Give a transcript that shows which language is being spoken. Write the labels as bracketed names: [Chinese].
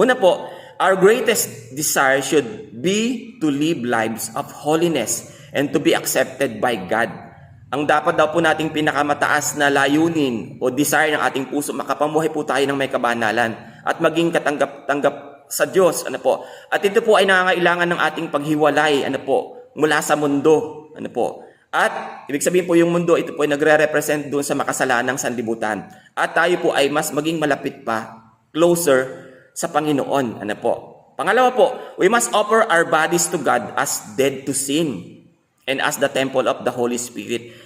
[Filipino] Una po, [English] our greatest desire should be to live lives of holiness and to be accepted by God. [Filipino] Ang dapat daw po nating pinakamataas na layunin o desire ng ating puso, makapamuhay po tayo ng may kabanalan at maging katanggap-tanggap sa Diyos. At ito po ay nangangailangan ng ating paghiwalay, mula sa mundo. At ibig sabihin po yung mundo, ito po ay nagre-represent doon sa makasalanang sanlibutan. At tayo po ay mas maging malapit pa, closer sa Panginoon. Pangalawa po, [English] we must offer our bodies to God as dead to sin and as the temple of the Holy Spirit.